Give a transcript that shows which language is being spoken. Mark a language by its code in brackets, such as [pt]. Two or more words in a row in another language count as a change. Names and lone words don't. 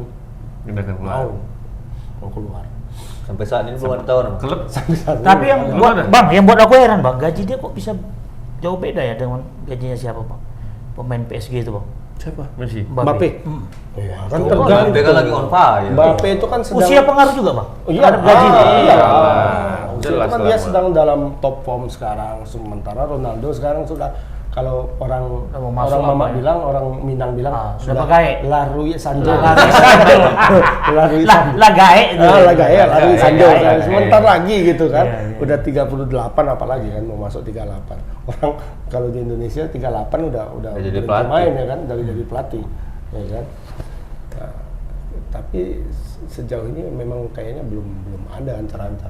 [id] Udah kan keluar. mau keluar. Sampai saat ini belum ada tawaran. Klub Sampai saat Tapi ini yang ada. buat Bang, yang buat aku heran Bang, gaji dia kok bisa jauh beda ya dengan gajinya siapa Bang? Pemain PSG itu Bang. Siapa? Messi. Mbappe. Hmm. Iya, kan Oh, tergantung. Mbappe kan lagi [en] on fire. [id] Mbappe itu kan sedang Usia pengaruh juga Bang? Iya, Terhadap gaji dia. iya. Jelas Itu kan lah, dia Bang. sedang dalam [en] top form [id] sekarang. Sementara Ronaldo sekarang sudah, kalau orang Udah mau masuk orang Mama apa ya? bilang, orang Minang bilang sudah pakai. [min] Larui Sanjo. Larui Sanjo. Larui Lah, Sanjo. lagae itu. Lagae, Larui Lagae, Sanjo. lagae. [id] Sebentar lagi gitu kan. Iya, iya. Udah 38 apalagi kan, mau masuk 38. Orang kalau di Indonesia 38 udah Udah jadi berhenti pelatih. main ya kan, dari jadi pelatih. Ya kan. Nah, tapi sejauh ini memang kayaknya belum ada ancar-ancar.